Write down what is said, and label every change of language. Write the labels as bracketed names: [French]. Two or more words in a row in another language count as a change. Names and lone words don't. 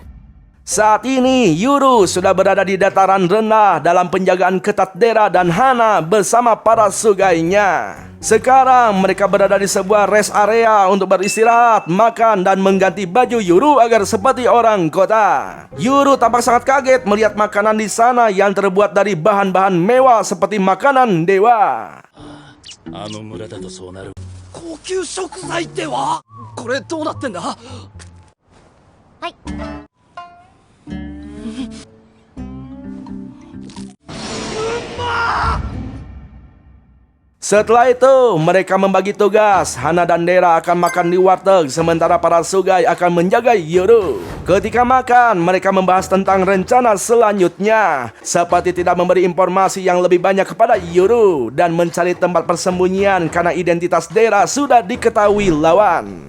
[Indonesian] Saat ini, Yuru sudah berada di dataran rendah dalam penjagaan ketat Dera dan Hana bersama para sugainya. Sekarang mereka berada di sebuah [English] rest area [Indonesian] untuk beristirahat, makan, dan mengganti baju Yuru agar seperti orang kota. Yuru tampak sangat kaget melihat makanan di sana yang terbuat dari bahan-bahan mewah seperti makanan dewa. [Japanese] あの村だとそうなる。高級食材ってはこれどうなってんだ。はい。 [Indonesian] Setelah itu, mereka membagi tugas. Hana dan Dera akan makan di warteg, sementara para sugai akan menjaga Yuru. Ketika makan, mereka membahas tentang rencana selanjutnya, seperti tidak memberi informasi yang lebih banyak kepada Yuru dan mencari tempat persembunyian karena identitas Dera sudah diketahui lawan.